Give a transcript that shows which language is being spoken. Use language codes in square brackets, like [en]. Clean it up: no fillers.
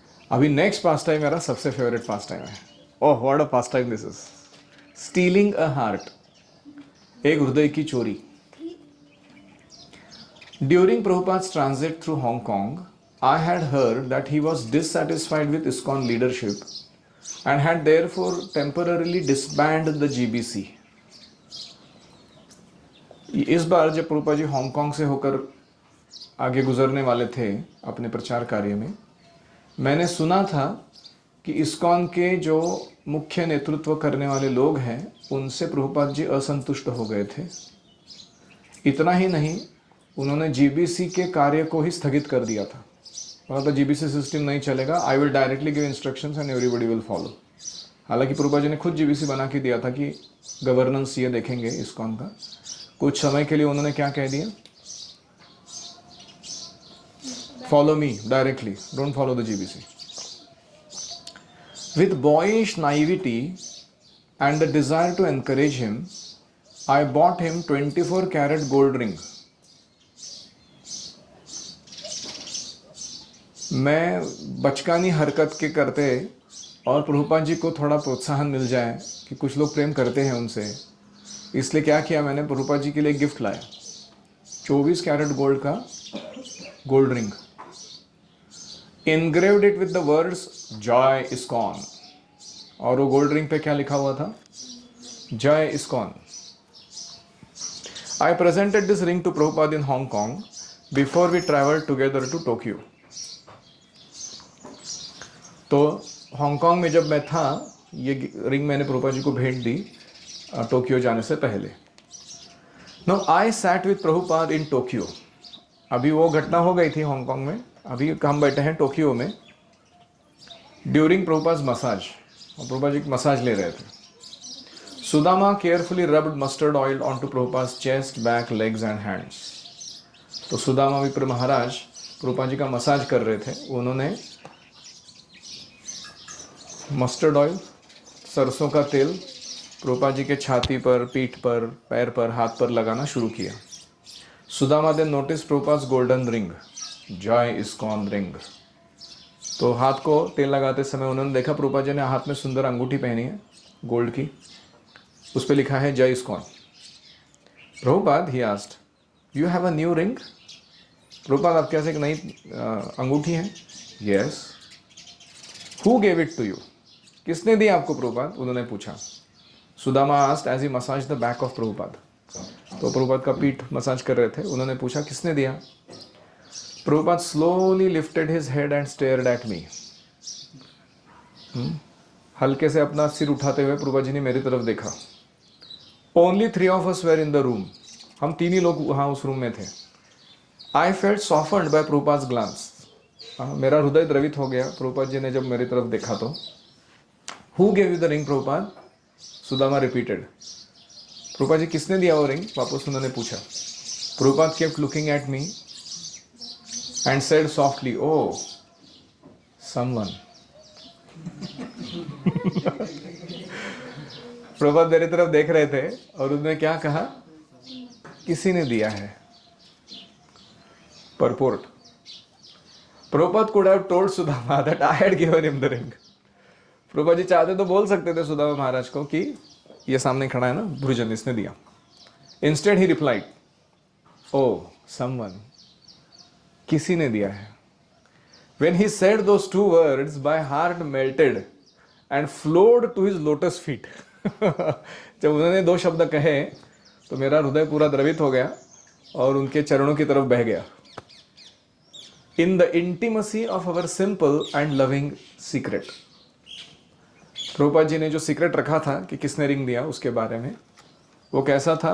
[hi] अभी नेक्स्ट पास टाइम मेरा सबसे फेवरेट पास टाइम है। [en] oh what a pastime this is, stealing a heart, [hi] एक हृदय की चोरी। [en] During Prabhupada's transit through Hong Kong, I had heard that he was dissatisfied with ISKCON leadership and had therefore temporarily disbanded the GBC. [hi] इस बार जब Prabhupada ji Hong Kong से होकर आगे गुजरने वाले थे अपने प्रचार कार्य में, मैंने सुना था कि इस्कॉन के जो मुख्य नेतृत्व करने वाले लोग हैं उनसे प्रभुपाद जी असंतुष्ट हो गए थे। इतना ही नहीं, उन्होंने जीबीसी के कार्य को ही स्थगित कर दिया था। मतलब जीबीसी सिस्टम नहीं चलेगा, [en] I will directly give instructions and everybody will follow. [hi] हालांकि प्रभुपाद जी ने खुद जीबीसी बना के दिया था कि गवर्नेंस ये देखेंगे इस्कॉन का। कुछ समय के लिए उन्होंने क्या कह दिया, [en] Follow me directly, don't follow the GBC. With boyish naivety and the desire to encourage him, I bought him 24 karat gold ring. [hi] मैं बचकानी हरकत के करते और प्रभुपाद जी को थोड़ा प्रोत्साहन मिल जाए कि कुछ लोग प्रेम करते हैं उनसे, इसलिए क्या किया मैंने, प्रभुपाद जी के लिए गिफ्ट लाया 24 कैरेट गोल्ड का gold ring, [en] engraved it with the words [hi] जय इस्कॉन। और वो गोल्ड रिंग पे क्या लिखा हुआ था, जय ISKCON. [en] I presented this ring to Prabhupada in Hong Kong before we traveled together to Tokyo. [hi] तो हांगकांग में जब मैं था, ये रिंग मैंने प्रभुपाद जी को भेंट दी टोक्यो जाने से पहले। [en] Now I sat with Prabhupada in Tokyo. [hi] अभी वो घटना हो गई थी हांगकांग में, अभी हम बैठे हैं टोक्यो में। [en] during [hi] प्रभुपाद मसाज, और प्रभुपाद जी मसाज ले रहे थे। [en] Sudama carefully rubbed mustard oil onto Prabhupada's chest, back, legs and hands. [hi] तो सुदामा विप्र महाराज प्रभुपाद जी का मसाज कर रहे थे, उन्होंने मस्टर्ड ऑयल, सरसों का तेल प्रभुपाद जी के छाती पर, पीठ पर, पैर पर, हाथ पर लगाना शुरू किया। [en] Sudama then noticed Prabhupada's golden ring, Joy ISKCON ring. [hi] तो हाथ को तेल लगाते समय उन्होंने देखा प्रभुपाद जी ने हाथ में सुंदर अंगूठी पहनी है गोल्ड की, उस पर लिखा है जय ISKCON. [en] Prabhupada he asked, you have a new ring? [hi] Prabhupada आपके पास एक नई अंगूठी है? [en] Yes. Who gave it to you? [hi] किसने दी आपको प्रभुपाद? उन्होंने पूछा। Sudama [en] Asked as he massage the back of Prabhupada. [hi] तो प्रभुपाद का पीठ मसाज कर रहे थे, उन्होंने पूछा किसने दिया? [en] Prabhupada slowly lifted his head and stared at me. [hi] हल्के से अपना सिर उठाते हुए प्रभुपाद जी ने मेरी तरफ देखा। [en] Only 3 of us were in the room. [hi] हम 3 ही लोग वहाँ उस रूम में थे। [en] I felt softened by Prabhupada's glance. [hi] मेरा हृदय द्रवित हो गया प्रभुपाद जी ने जब मेरी तरफ देखा तो। [en] Who gave you the ring, Prabhupada? [hi] Sudama [en] repeated. [hi] Prabhupada ji किसने दिया वो रिंग? वापस उन्होंने पूछा। [en] Prabhupada kept looking at me and said softly, oh, someone. [hi] Prabhupada मेरी तरफ देख रहे थे और उन्होंने क्या कहा? किसी ने दिया है। [en] Purport. Prabhupada could have told Sudama that I had given him the ring. [hi] Prabhupada ji चाहते तो बोल सकते थे सुदामा महाराज को कि ये सामने खड़ा है ना भुजन, इसने दिया। [en] Instead he replied, oh, someone. [hi] किसी ने दिया है। [en] When he said those 2 words, my heart melted and flowed to his lotus feet. [hi] जब उन्होंने 2 शब्द कहे तो मेरा हृदय पूरा द्रवित हो गया और उनके चरणों की तरफ बह गया। [en] In the intimacy of our simple and loving secret. [hi] Prabhupada ji ने जो सीक्रेट रखा था कि किसने रिंग दिया उसके बारे में, वो कैसा था?